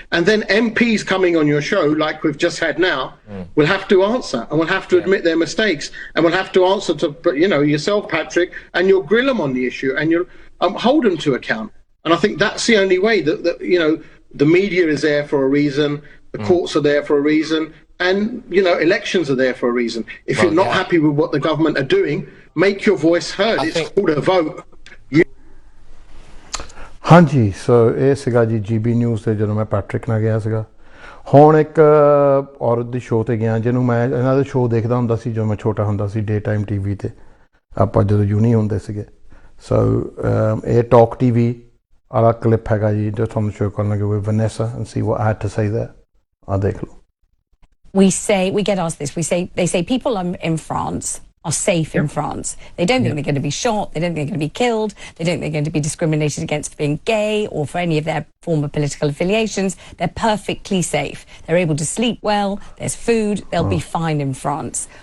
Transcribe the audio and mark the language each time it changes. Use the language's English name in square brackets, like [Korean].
[English] And then MPs coming on your show, like we've just had now, will have to answer and will have to admit their mistakes and will have to answer to, you know, yourself, Patrick, and you'll grill them on the issue and you'll hold them to account. And I think that's the only way that you know, the media is there for a reason, the courts are there for a reason, and, you know, elections are there for a reason. If you're not happy with what the government are doing, make your voice heard. It's called a vote. [Punjabi] ਹਾਂਜੀ, ਸੋ ਇਹ ਸੀਗਾ ਜੀ GB news 'ਤੇ ਜਦੋਂ ਮੈਂ Patrick ਨਾਲ ਗਿਆ ਸੀਗਾ। ਹੁਣ ਇੱਕ ਔਰਤ ਦੀ ਸ਼ੋਅ 'ਤੇ ਗਿਆ ਜਿਹਨੂੰ ਮੈਂ ਇਹਨਾਂ ਦੇ ਸ਼ੋਅ ਦੇਖਦਾ ਹੁੰਦਾ ਸੀ ਜਦੋਂ ਮੈਂ ਛੋਟਾ ਹੁੰਦਾ ਸੀ, ਡੇ ਟਾਈਮ TV 'ਤੇ, ਆਪਾਂ ਜਦੋਂ ਯੂਨੀ ਹੁੰਦੇ ਸੀਗੇ। ਸੋ ਇਹ ਟਾਕ TV ਵਾਲਾ ਕਲਿੱਪ ਹੈਗਾ ਜੀ ਜੋ ਤੁਹਾਨੂੰ ਸ਼ੋਅ ਕਰਨ ਲੱਗੇ ਹੋਏ, ਵਨੈਸਾ, [English] and see what I had to say there. [Punjabi] ਆਹ ਦੇਖ ਲਓ। [English] We get asked this, they say people in France are safe in France. They don't think they're going to be shot, they don't think they're going to be killed, they don't think they're going to be discriminated against for being gay or for any of their former political affiliations. They're perfectly safe. They're able to sleep well, there's food, they'll be fine in France.